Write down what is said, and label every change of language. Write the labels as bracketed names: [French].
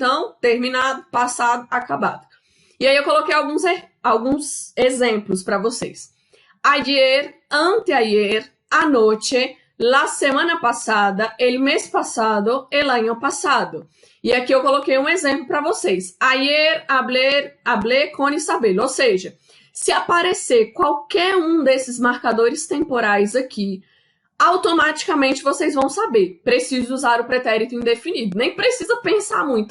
[Portuguese] Então, terminado, passado, acabado. E aí eu coloquei alguns exemplos para vocês. [Spanish] Ayer, anteayer, anoche, la semana pasada, el mes pasado, el año pasado. E aqui eu coloquei um exemplo para vocês. Ayer hablé com Isabel. [Portuguese] Ou seja, se aparecer qualquer um desses marcadores temporais aqui, automaticamente vocês vão saber. Preciso usar o pretérito indefinido. Nem precisa pensar muito.